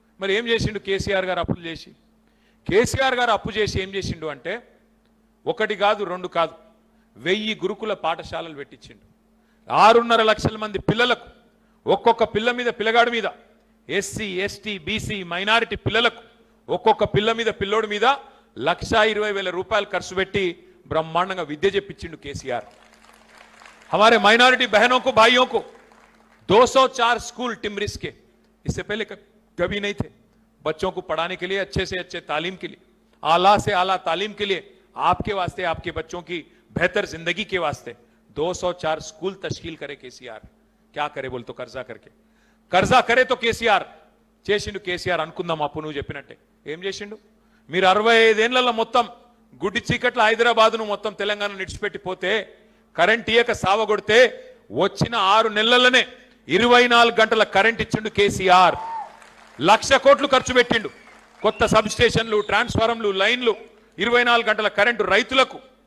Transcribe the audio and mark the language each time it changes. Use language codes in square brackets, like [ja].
[te] మరి ఏం చేసిండు కేసీఆర్ గారు? అప్పులు చేసి, కేసీఆర్ గారు అప్పు చేసి ఏం చేసిండు అంటే 1 కాదు 2 కాదు 1000 గురుకుల పాఠశాలలు పెట్టించిండు. 6.5 లక్షల మంది పిల్లలకు, ఒక్కొక్క పిల్ల మీద, పిల్లగాడి మీద, ఎస్సీ ఎస్టీ బీసీ మైనారిటీ పిల్లలకు ఒక్కొక్క పిల్ల మీద, పిల్లోడి మీద 1,20,000 రూపాయలు ఖర్చు పెట్టి బ్రహ్మాండంగా విద్య చెప్పించిండు కేసీఆర్. [hi] हमारे माइनॉरिटी बहनों को, भाइयों को 204 स्कूल टिमरिस के, इससे पहले कभी नहीं थे. बच्चों को पढ़ाने के लिए, अच्छे से अच्छे तालीम के लिए, आला से आला तालीम के लिए, आपके वास्ते, आपके बच्चों की बेहतर जिंदगी के वास्ते 204 स्कूल तश्कील करे केसीआर. क्या करे बोल तो कर्जा करे तो కేసీఆర్ [te] చేసిండు. కేసీఆర్ అనుకుందాం అప్పు నువ్వు చెప్పినట్టే. ఏం చేసిండు? మీరు 65 ఏళ్లలో మొత్తం గుడ్డి చీకట్ల హైదరాబాద్ను మొత్తం తెలంగాణ నిడిచిపెట్టిపోతే, కరెంట్ ఇయ్యక సావగొడితే, వచ్చిన 6 నెలలనే 24 గంటల కరెంట్ ఇచ్చిండు కేసీఆర్. 1,00,000 కోట్లు ఖర్చు పెట్టిండు. కొత్త సబ్ స్టేషన్లు, ట్రాన్స్ఫార్మర్లు, లైన్లు, 24 గంటల కరెంటు రైతులకు.